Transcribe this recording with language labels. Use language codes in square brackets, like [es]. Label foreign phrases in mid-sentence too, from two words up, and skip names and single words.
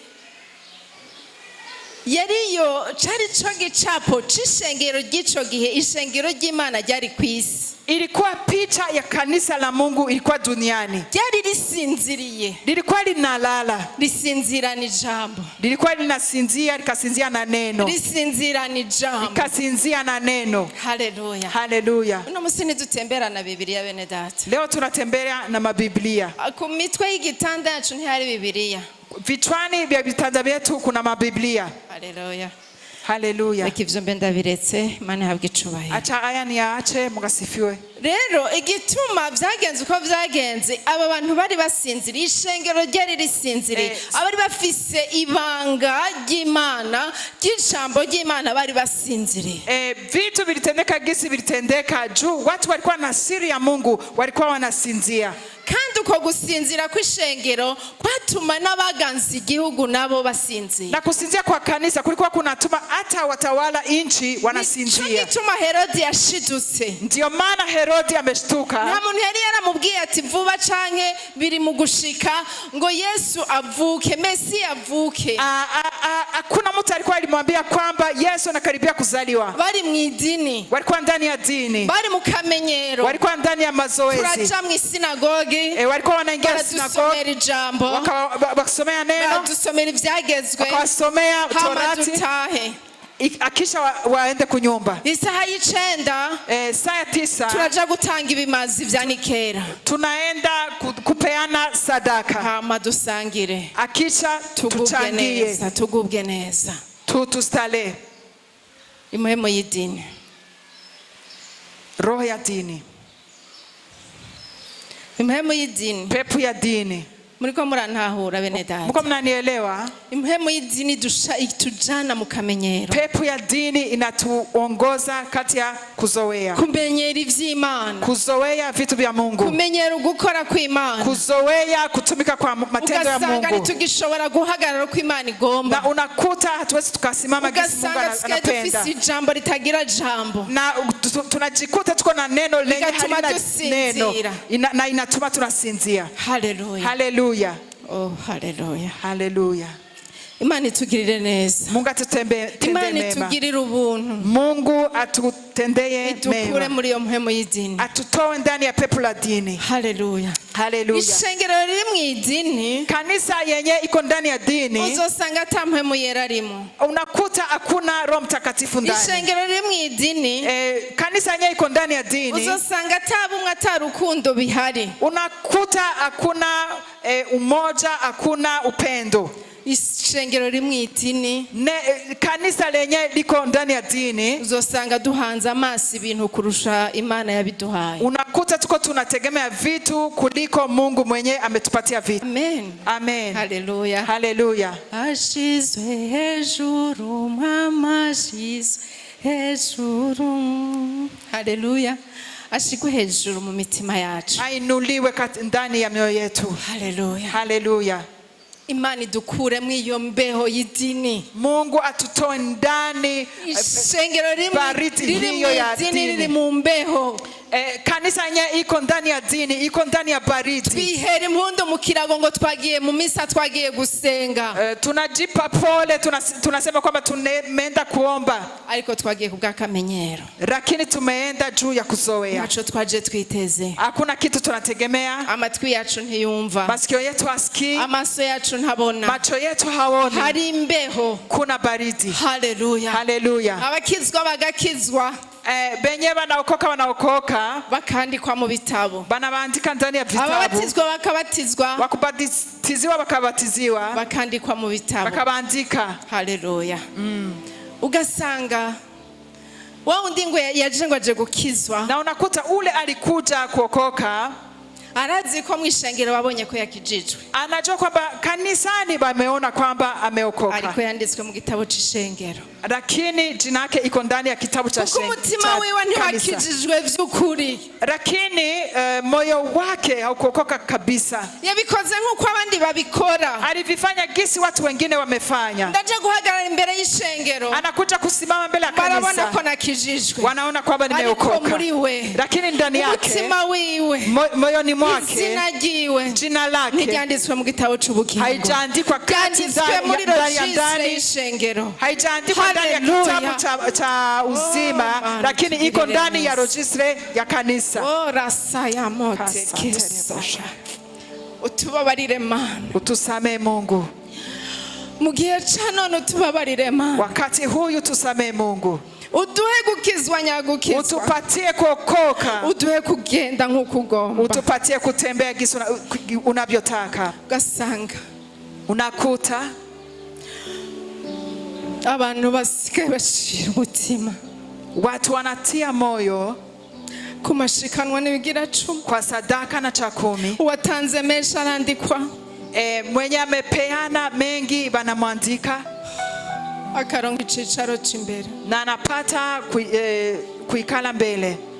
[rn] yariyo cari co gicapo c'ishengero ry'ico gihe, ishengero ry'Imana ryari kwisi. [sw] Ilikuwa picha ya kanisa la Mungu ilikuwa duniani. [rn] Ryari risinziriye. [sw] Lilikuwa linalala. [rn] Lisinzira ni jambo. [sw] Lilikuwa linasinzia, likasinzia na neno. [rn] Lisinzira ni jambo. [sw] Likasinzia na neno. Haleluya. Haleluya. [rn] Uno musini tutembera na Biblia bene data. [sw] Leo tunatembea na mabiblia. [rn] Ku mitwe y'igitanda yacu ntihari Biblia. [sw] Vichwani vya vitanda vyetu kuna mabiblia. Haleluya. Haleluya. [rn] Ikivyo mbenda biretse Imana ihabwe icubahiro. [sw] Acha aya ni yaache, mugasifiwe. [rn] Rero igituma vyagenze uko vyagenze, aba bantu bari basinziriye, ishengero ryari risinziriye, abari bafise ibanga ry'Imana, ry'ijambo ry'Imana bari basinziriye. [sw] Vitu vilitendeka gisi vilitendeka juu watu walikuwa na siri ya Mungu, walikuwa wanasinzia. [rn] Kandi uko gusinzira kw'ishengero kwatuma n'abaganza igihugu nabo basinzira. [sw] Na kusinzia kwa kanisa kulikuwa kunatuma hata watawala inchi wanasinzia. [rn] Nico gituma Herodi yashidutse. [sw] Ndio maana Herodi ameshtuka. [rn] Nta muntu yari yaramubwiye ati vuba canke biri mu gushika ngo Yesu avuke, Mesi avuke. [sw] Hakuna mtu alikuwa alimwambia kwamba Yesu anakaribia kuzaliwa. [rn] Bari mu idini. [sw] Walikuwa ndani ya dini. [rn] Bari mu kamenyero. [sw] Walikuwa ndani ya mazoezi. [rn] Turaca mu sinagogi. [sw] Walikuwa wanaingia sinagogi. Wakasomea neno. [rn] Bakadusomera ivyagezwe. [sw] Wakasomea Torati. Akisha waende kunyumba. [rn] Isaha y'icenda. [sw] Saa 9. [rn] Turaja gutanga ibimazi vya Nikera. [sw] Tunaenda kupeana sadaka. [rn] Hama dusangire. [sw] Akisha tuchangie. [rn] Tugubwe neza. [sw] Tutustale. [rn] Imhemo y'idini. [sw] Roho ya dini. [rn] Imhemo y'idini. [sw] Pepo ya dini. [rn] Muriko murantahura bene data? [sw] Mko mnanielewa? [rn] Impemu y'idini itujana mu kamenyero. [sw] Pepo ya dini inatuongoza kati ya kuzoea. [rn] Kumenyera ivy'Imana. [sw] Kuzoea vitu vya Mungu. [rn] Kumenyera gukora kw'Imana. [sw] Kuzoea kutumika kwa matendo ya Mungu. [rn] Ugasanga tugishobora guhagarara ko Imana igomba. [sw] Na unakuta hatuwezi tukasimama gisi Mungu anapenda. [rn] Tufise ijambo ritagira jambo. [sw] Na tunajikuta tuko na neno lenye halina neno. Na inatuma tunasinzia. Hallelujah. Hallelujah. Oh, hallelujah. Hallelujah. [rn] Imani tugirire neza. [sw] Mungu atutendee mema. [rn] Imani tugirire ubuntu. [sw] Mungu atutendee mema. [rn] Itukure muri iyo mpemu y'idini. [sw] Atutoe ndani ya pepo la dini. Hallelujah. Hallelujah. [rn] Ishengero riri mu idini. [sw] Kanisa yenye iko ndani ya dini. [rn] Uzosanga ata mpemu yera rimo. [sw] Unakuta hakuna Roho Mtakatifu ndani. [rn] Ishengero riri mu idini. [sw] Kanisa yenye iko ndani ya dini. [rn] Uzosanga ata bumwe ata rukundo bihari. [sw] Unakuta hakuna umoja, hakuna upendo. [rn] Ishengero rimwe idini. [sw] Kanisa lenye liko ndani ya dini. [rn] Uzosanga duhanze amaso ibintu kurusha Imana yabiduhaye. [sw] Unakuta tuko tunategemea vitu kuliko Mungu mwenye ametupatia vitu. Amen. Amen. Hallelujah. Hallelujah. [rn] Ashizwe hejuru, mama ashizwe hejuru. Hallelujah. Ashikwe hejuru mu mitima yacu. [sw] Ainuliwe ndani ya mioyo yetu. Hallelujah. Hallelujah. [rn] Imani dukure mu iyo mbeho y'idini. [sw] Mungu atutoe ndani [rn] ishengero riri mu mbeho. [sw] Kanisa nye iko ndani ya dini, iko ndani ya baridi. [rn] Twihera impundu mu kirago ngo twagiye mu misa, twagiye gusenga. [sw] Tunajipa pole, tunasema kwamba tumeenda kuomba. [rn] Ariko twagiye kubwa kamenyero. [sw] Lakini tumeenda juu ya kuzoea. [rn] Nacho twaje twiteze. [sw] Hakuna kitu tunategemea. [rn] Amatwi yacu ntiyumva. [sw] Masikio yetu hasikii. [rn] Amaso yacu ntabona. [sw] Macho yetu haoni. [rn] Hari imbeho. [sw] Kuna baridi. Hallelujah. Hallelujah. [rn] Abakizwa bagakizwa. [sw] Benye wanaokoka [rn] bakandikwa mu bitabo. [sw] Banabandika ndani ya vitabu. [rn] Ababatizwa bakabatizwa. [sw] Wakubatiziwa bakabatiziwa. [rn] Bakandikwa mu bitabo. [sw] Bakabandika. Hallelujah. [rn] Ugasanga wa undi ngo yaje ngo aje gukizwa. [sw] Na unakuta ule alikuja kuokoka. [rn] Arazi ko mwishengero babonye ko yakijijwe. [sw] Anajua kwamba kanisani bameona kwamba ameokoka. [rn] Ariko yanditswe mu gitabo c'ishengero. [sw] Lakini jina lake iko ndani ya kitabu cha shengero. [rn] Umutima wiwe ntihakijijwe vy'ukuri. [sw] Lakini moyo wake haukuokoka kabisa. [rn] Yabikoze nk'uko abandi babikora. [sw] Alivifanya gisi watu wengine wamefanya. [rn] Ndaje guhagarara imbere y'ishengero. [sw] Anakuja kusimama mbele ya kanisa. [rn] Barabona ko nakijijwe. [sw] Wanaona kwamba nimeokoka. Lakini ndani yake [rn] umutima wiwe [sw] moyoni mwake [rn] izina ryiwe [sw] jina lake [rn] ntiryanditswe mu gitabo c'ubugingo. [sw] Haijaandikwa kati ndani [rn] y'ishengero. [sw] Haijaandikwa ndani ya kitabu cha uzima, lakini iko ndani ya registre ya kanisa. [rn] Oh, rasa ya mote kesosha. Utubabarire Mana. [sw] Utusamee Mungu. [rn] Mu gihe ca none utubabarire Mana. [sw] Wakati huyu tusamee Mungu. [rn] Uduhe gukizwa nyagukizwa. [sw] Utupatie kuokoka. [rn] Uduhe kugenda nk'uko ugomba. [sw] Utupatie kutembea gisi unavyotaka. [rn] Ugasanga [sw] unakuta [rn] abantu basigaye bashira umutima. [sw] Watu wanatia moyo [rn] kumashikanwa n'ibigira 10 [sw] kwa sadaka na cha 10. [rn] Uwatanze menshi arandikwa. [sw] Mwenye amepeana mengi banamwandika. [rn] Akaronga icicaro c'imbere. [sw] Na anapata kuikala mbele.